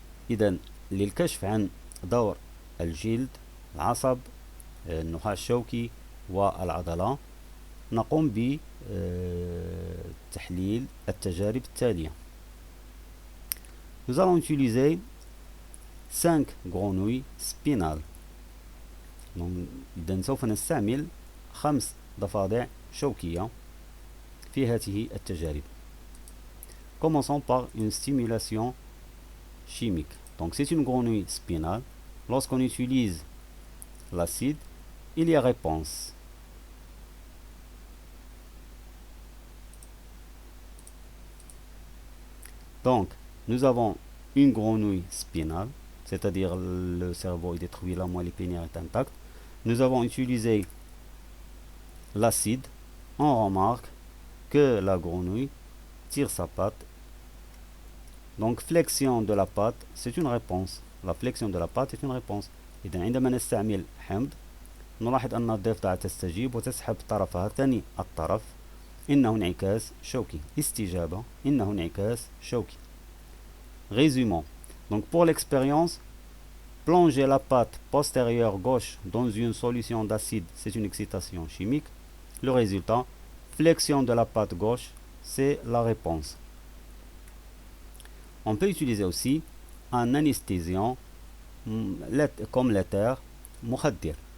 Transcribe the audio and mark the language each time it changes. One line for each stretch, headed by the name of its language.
Arabic: إذن للكشف عن دور الجلد، العصب، النخاع الشوكي والعضلة نقوم بتحليل التجارب التالية.
French: Nous allons utiliser 5 grenouilles spinales.
Arabic: إذن سوف نستعمل 5 ضفادع شوكية في هذه التجارب.
French: Commençons par une stimulation chimique. Donc c'est une grenouille spinale. Lorsqu'on utilise l'acide, il y a réponse. Donc, nous avons une grenouille spinale, c'est-à-dire le cerveau est détruit, la moelle épinière est intacte. Nous avons utilisé l'acide. On remarque que la grenouille tire sa patte. Donc, flexion de la patte, c'est une réponse. La flexion de la patte est une réponse.
Arabic: إذا عندما نستعمل حمض نلاحظ أن الضفدعة تستجيب وتسحب طرفها ثاني الطرف. إنه انعكاس شوكي. استجابة، إنه انعكاس شوكي.
French: Résumons. Donc pour l'expérience, plonger la patte postérieure gauche dans une solution d'acide, c'est une excitation chimique. Le résultat, flexion de la patte gauche, c'est la réponse. On peut utiliser aussi un anesthésiant comme l'éther مخدر.